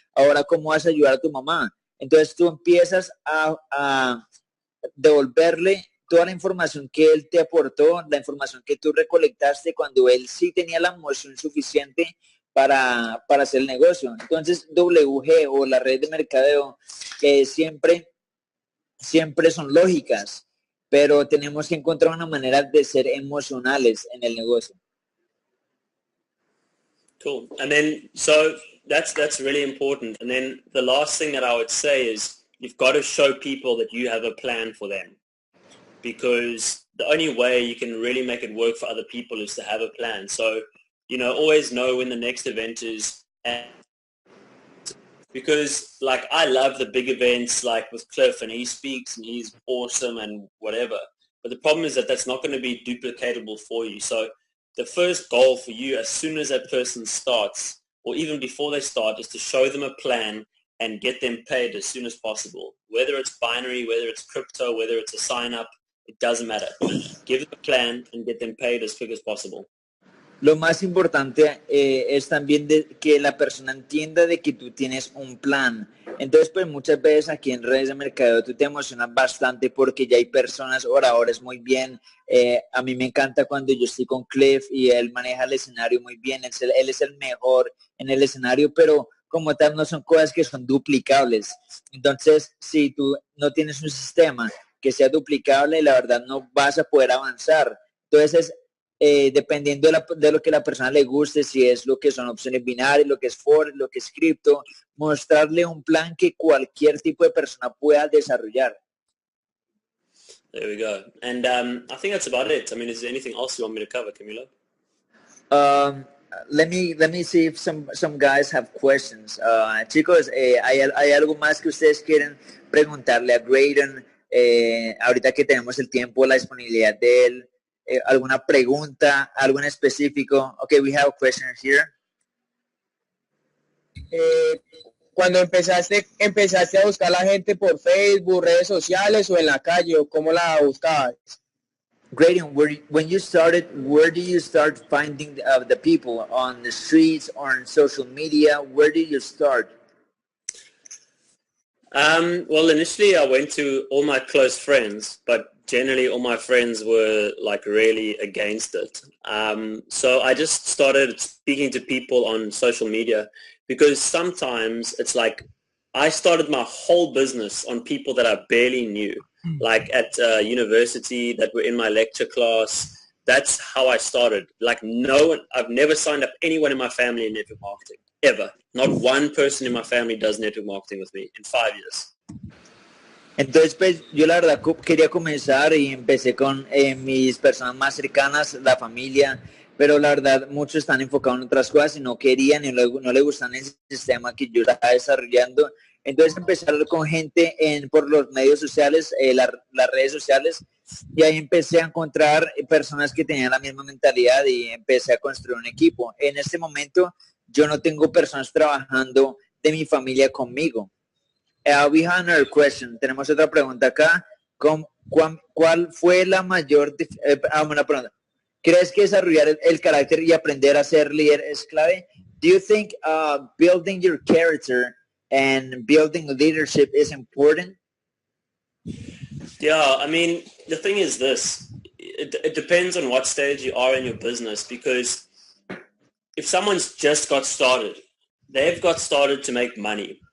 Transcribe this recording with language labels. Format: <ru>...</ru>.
<es>¿Ahora cómo vas a ayudar a tu mamá? Entonces tú empiezas a devolverle toda la información que él te aportó, la información que tú recolectaste cuando él sí tenía la emoción suficiente para hacer el negocio. Entonces WG o la red de mercadeo siempre son lógicas, pero tenemos que encontrar una manera de ser emocionales en el negocio.</es> <en>Cool. And then, so that's really important. And then the last thing that I would say is you've got to show people that you have a plan for them, because the only way you can really make it work for other people is to have a plan. So, always know when the next event is. And because like I love the big events like with Clif, and he speaks and he's awesome and whatever. But the problem is that that's not going to be duplicatable for you. So the first goal for you as soon as that person starts, or even before they start, is to show them a plan and get them paid as soon as possible. Whether it's binary, whether it's crypto, whether it's a sign up, it doesn't matter. Give them a plan and get them paid as quick as possible.</en> <es>Lo más importante es también que la persona entienda de que tú tienes un plan. Entonces, pues muchas veces aquí en redes de mercadeo tú te emocionas bastante porque ya hay personas, oradores muy bien. A mí me encanta cuando yo estoy con Clif y él maneja el escenario muy bien. Él es el mejor en el escenario, pero como tal no son cosas que son duplicables. Entonces, si tú no tienes un sistema que sea duplicable, la verdad no vas a poder avanzar. Entonces, dependiendo de lo que la persona le guste, si es lo que son opciones binarias, lo que es Forex, lo que es cripto, mostrarle un plan que cualquier tipo de persona pueda desarrollar.</es> <en>There we go. And I think that's about it. I mean, is there anything else you want me to cover, Camilo? let me see if some guys have questions.</en> <es>Chicos, ¿hay algo más que ustedes quieren preguntarle a Greadon? Ahorita que tenemos el tiempo, la disponibilidad de él, alguna pregunta, algo en específico.</es> <en>Okay, we have a question here.</en> <es>Cuando empezaste a buscar a la gente por Facebook, redes sociales o en la calle, ¿o cómo la buscabas?</es> <en>Greadon, when you started, where did you start finding the people? On the streets or on social media? Where did you start? Well, initially I went to all my close friends, but generally all my friends were like really against it. So I just started speaking to people on social media, because sometimes it's like I started my whole business on people that I barely knew, like at university that were in my lecture class. That's how I started. Like no one, I've never signed up anyone in my family in network marketing, ever. Not one person in my family does network marketing with me in 5 years.</en> <es>Entonces, pues, yo la verdad quería comenzar y empecé con mis personas más cercanas, la familia, pero la verdad muchos están enfocados en otras cosas y no querían y no le gustan ese sistema que yo estaba desarrollando. Entonces empecé a hablar con gente por los medios sociales, las redes sociales, y ahí empecé a encontrar personas que tenían la misma mentalidad y empecé a construir un equipo. En este momento yo no tengo personas trabajando de mi familia conmigo.</es> <en>We have another question.</en> <es>Tenemos otra pregunta acá. ¿Cuál fue la mayor... una pregunta. ¿Crees que desarrollar el carácter y aprender a ser líder es clave?</es> <en>Do you think building your character and building leadership is important? Yeah, I mean, the thing is this. It depends on what stage you are in your business, because if someone's just got started, they've got started to make money.</en>